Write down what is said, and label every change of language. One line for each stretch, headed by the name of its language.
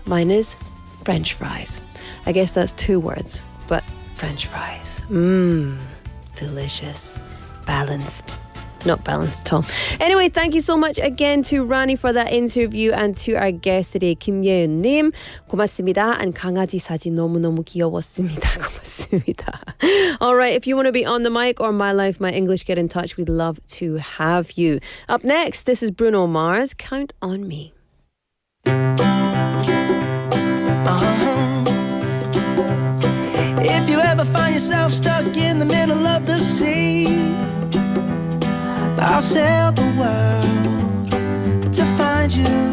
English: Mine is French fries. I guess that's 2 words, but French fries. Delicious. Balanced. Not balanced at all. Anyway, thank you so much again to Rani for that interview and to our guest today, Kim Yeun-nim.
Korean: 고맙습니다.
English: And
Korean: 강아지 사진 너무너무 귀여웠습니다. 고맙습니다.
English: All right, if you want to be on the mic or My Life, My English, get in touch. We'd love to have you. Up next, this is Bruno Mars, Count on Me. If you ever find yourself stuck in the middle of the sea, I'll sail the world to find you.